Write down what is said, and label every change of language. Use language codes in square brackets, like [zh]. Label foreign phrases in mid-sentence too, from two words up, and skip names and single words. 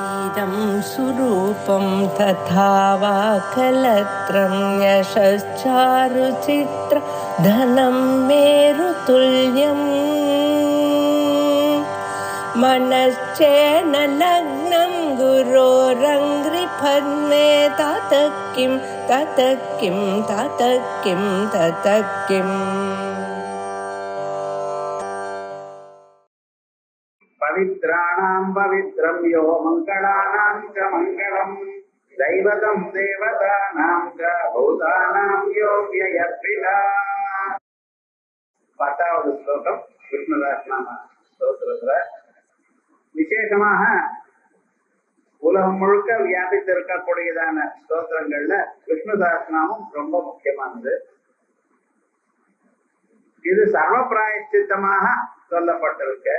[sa] शरीरं सुरूपं तथा वा कलत्रं यशश्चारुचित्र धनं मेरुतुल्यम् मनश्चेन लग्नं गुरोरङ्घ्रिपद्मे ततः किं ततः किं ततः किं ततः किम् पवित्राणां पवित्रं यो मङ्गलानां च मङ्गलम् दैवतं देवतानां च भूतानां यो व्ययर्पिता. [ta] 10வது ஸ்லோகம் விஷ்ணுதாசநாம ஸ்தோத்திரத்துல விசேஷமாக உலகம் முழுக்க வியாபித்திருக்கக்கூடியதான ஸ்தோத்திரங்கள்ல விஷ்ணுதாசநாமம் ரொம்ப முக்கியமானது. இது சர்வ பிராயச்சித்தமாக சொல்லப்பட்டிருக்கு.